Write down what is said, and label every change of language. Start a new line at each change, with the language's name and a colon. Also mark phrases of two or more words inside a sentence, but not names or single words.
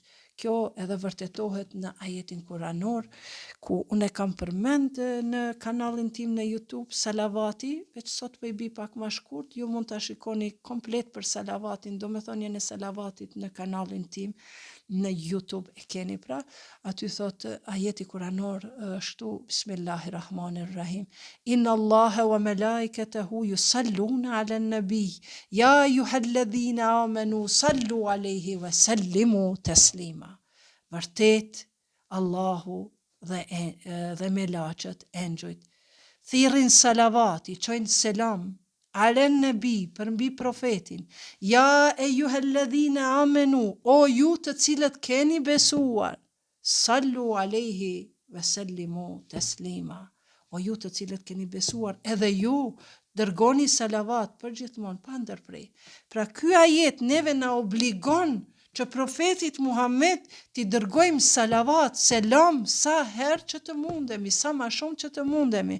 Albanian: Kjo edhe vërtetohet në ajetin kuranor, ku unë kam përmend në kanalin tim në YouTube salavati, veç sot po i bi pak më shkurt, ju mund ta shikoni komplet për salavatin, domethënien e salavatit në kanalin tim në YouTube e keni pra, aty thot ajeti kuranor ashtu Bismillahirrahmanirrahim.
Arabic: إن الله وملائكته يصلون على النبي يا أيها الذين آمنوا صلوا عليه وسلموا تسليما.
Albanian: Vërtet Allahu dhe melaqet, engjujt thirrin salavat, i çojnë selam
Arabic: على النبي,
Albanian: për mbi profetin.
Arabic: يا أيها الذين آمنوا,
Albanian: o ju të cilët keni besuar,
Arabic: صلوا عليه وسلموا تسليما.
Albanian: O ju të cilët keni besuar, edhe ju dërgoni salavat për gjithmonë pa ndërprej. Pra ky ajet neve na obligon që profetit Muhammed t'i dërgojmë salavat, selam, sa herë që të mundemi, sa ma shumë që të mundemi.